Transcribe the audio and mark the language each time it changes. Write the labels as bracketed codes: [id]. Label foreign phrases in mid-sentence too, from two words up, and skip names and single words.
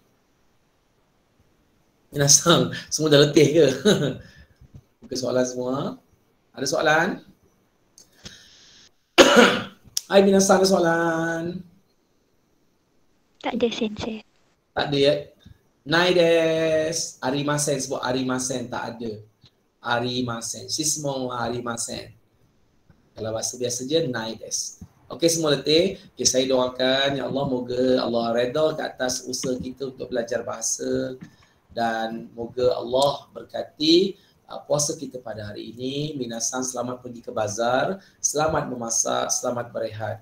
[ms] Minasang, semua dah letih ke? Buka soalan semua. Ada soalan? Hai minasang, ada soalan? Tak ada sensei. Tak ada ya? [ja] ないです. [ms] Arimasen, sebut arimasen. Tak ada. Arimasen. [ja] 質問ありません. [ms] Kalau bahasa biasa je, [ja] ないです. [ms] Okey, semua letih. Okay, saya doakan, ya Allah, moga Allah redha ke atas usaha kita untuk belajar bahasa. Dan moga Allah berkati puasa kita pada hari ini. Minasang selamat pergi ke bazar. Selamat memasak, selamat berehat.